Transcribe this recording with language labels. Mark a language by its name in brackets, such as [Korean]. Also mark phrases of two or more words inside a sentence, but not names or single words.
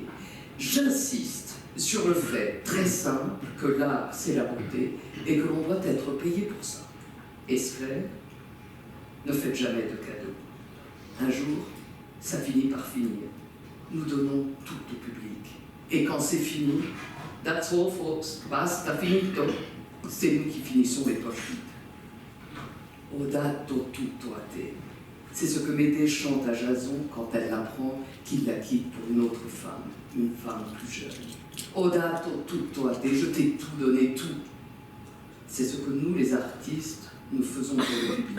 [French] J'insiste sur le fait très simple que l'art, c'est la beauté, et que l'on doit être payé pour ça. Est-ce clair? Ne faites jamais de cadeaux. Un jour, ça finit par finir. Nous donnons tout au public. Et quand c'est fini, [English] that's all folks, [Italian] basta finito. [French] C'est nous qui finissons les poches vides. [Italian] Odato tutto a te. [French] C'est ce que Médée chante à Jason quand elle apprend qu'il la quitte pour une autre femme, une femme plus jeune. [Italian] Odato tutto a te, [French] je t'ai tout donné, tout. C'est ce que nous, les artistes, nous faisons pour le public.